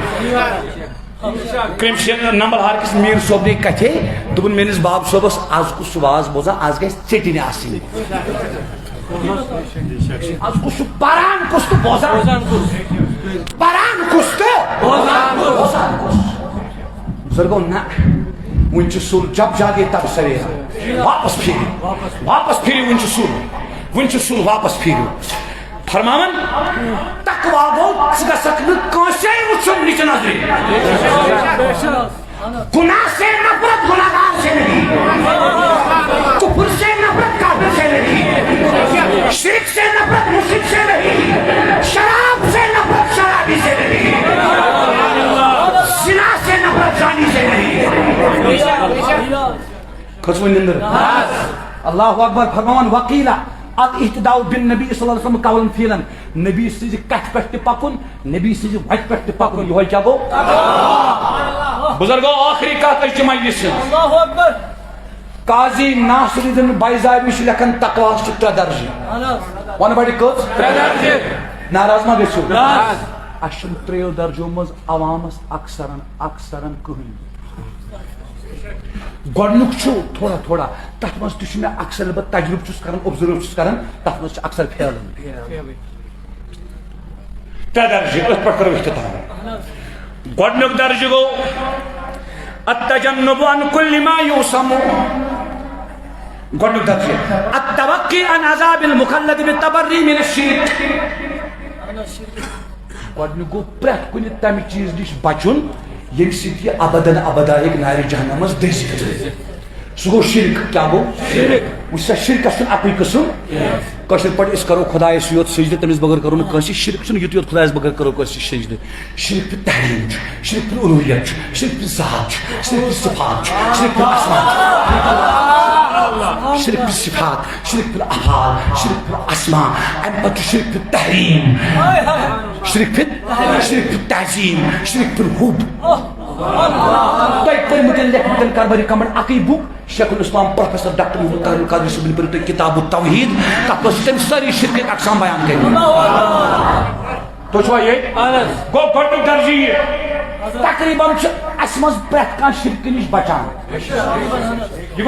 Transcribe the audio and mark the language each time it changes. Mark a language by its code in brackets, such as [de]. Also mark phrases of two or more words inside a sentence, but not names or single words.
[ks] کریم نمبر ہار کس میر صوبنٕے کتھے دوٚپُن میٲنِس باب صٲبس آز کُس چھُ واز بوزان آز گژھِ ژیٚٹِنۍ آسٕنۍ آز کُس چھُ پران کُس تہٕ بوزان کُس بزرگو نہ وُنہِ چھُ سُل [ur] جب جاگے تب سویرا [ks] واپس پھیرِو وُنہِ چھُ سُل واپس پھیرِو فرماون تقوی گوٚو ژٕ گژھکھ نہٕ کٲنٛسے وٕچھُن نِچہِ نظرِ [ur] گناہ سے نفرت گناہگار سے نہیں کفر سے نفرت کافر سے نہیں شرک سے نفرت مشرک سے نہیں شراب سے نفرت شرابی سے نہیں زنا سے نفرت زانی سے نہیں [ks] کھسوٕ نِندٕر [ar] اللہ اکبر [ks] فرماون [ar] وقیلا الاہتداء بالنبی صلی اللہ علیہ وسلم قولاً فعلاً [ks] نبی سٕنٛزِ کتھِ پٮ۪ٹھ تہِ پکُن نبی سٕنٛزِ وتہِ پٮ۪ٹھ تہِ پکُن یہوے کیٛاہ گوٚو بزرگو آخری کتھ أسۍ چھِ مجلس قاضی ناصر الدین بیضاوی چھُ لیکھان تقوی چھُ 3 درجہِ ون بڑِ کٔژ 3 درجہِ ناراض ما گٔژھِو اَسہِ چھُنہٕ 3 درجو منٛز عوامس اکثرن کٕہٕنۍ گۄڈنیُک چھُ تھوڑا تتھ منٛز تہِ چھُ مےٚ اکثر بہٕ تجربہٕ چھُس کران اوبزرو چھُس کران تتھ منٛز چھِ اکثر پھیلان 3 درجہِ أتھۍ پٮ۪ٹھ کرو اختتام گۄڈنیُک درجہِ گوٚو [ar] التجنب عن كل ما يوسم [ks] گۄڈنیُک درجہِ [ar] التوقي عن عذاب المخلد بالتبري من الشرك [ks] گۄڈنیُک گوٚو پرٛٮ۪تھ کُنہِ تمہِ چیٖز نِش بچُن ییٚمہِ سۭتۍ یہِ [ar] ابدن ابدا [ks] ہیٚکہِ نارِ جہنم منٛز دٔزِتھ سُہ گوٚو شرک کیٛاہ گوٚو وٕچھ سا شرکس چھُنہٕ اکُے قٕسم کشر پہ اس کرو خدایس یوت سجدہ تمس بغیر کرو نا کٲنٛسہِ شرک چھُنہٕ یُت یوت خدایس بغیر کرو کٲنٛسہِ سجدہ شرک پہ تحریم شرک پہ الوہیت شرک پہ ذات شرک پہ صفات شرک پہ اسماء شرک پہ صفات شرک پہ افعال شرک پہ اسماء ام پتہ شرک پہ تحریم شرک پہ تعظیم شرک پہ حب تۄہہِ پٔرمٕتٮ۪ن لیکھمٕتٮ۪ن کر بہٕ رِکمنڈ اکٕے بُک شیخ الاسلام پروفیسر ڈاکٹر محمد طاہر القادری صٲبن پٔرِو تُہۍ کتاب التوحید تتھ منٛز چھِ تٔمۍ سٲری شرکٕکۍ اقسام بیان کٔرمٕتۍ تُہۍ چھُوا ییٚتہِ گوٚو گۄڈنیُک درجہٕ یہِ تقریٖباً چھُ اسہِ منٛز پرٛٮ۪تھ کانٛہہ شرکہٕ نِش بچان یہِ